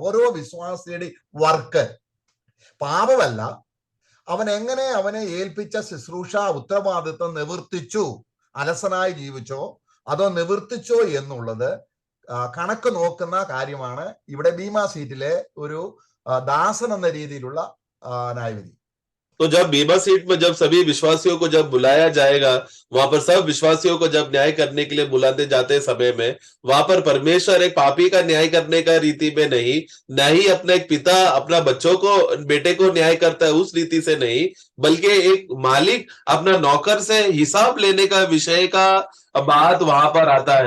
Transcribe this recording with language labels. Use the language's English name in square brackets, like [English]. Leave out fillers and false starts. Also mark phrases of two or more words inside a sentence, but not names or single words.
[Malayalam] ഓരോ വിശ്വാസിയുടെ വർക്ക് പാപമല്ല, അവൻ എങ്ങനെ അവനെ ഏൽപ്പിച്ച ശുശ്രൂഷ ഉത്തരവാദിത്വം നിവർത്തിച്ചു, അലസനായി ജീവിച്ചോ അതോ നിവർത്തിച്ചോ എന്നുള്ളത് കണക്ക് നോക്കുന്ന കാര്യമാണ് ഇവിടെ ബീമാ സീറ്റിലെ ഒരു ദാസൻ എന്ന രീതിയിലുള്ള ന്യായവിധി. [Hindi] तो जब बीमा सीट में जब सभी विश्वासियों को जब बुलाया जाएगा, वहां पर सब विश्वासियों को जब न्याय करने के लिए बुलाते जाते समय में वहां पर परमेश्वर एक पापी का न्याय करने का रीति में नहीं, न ही अपना एक पिता अपना बच्चों को बेटे को न्याय करता है उस रीति से नहीं, बल्कि एक मालिक अपना नौकर से हिसाब लेने का विषय का बात वहां पर आता है.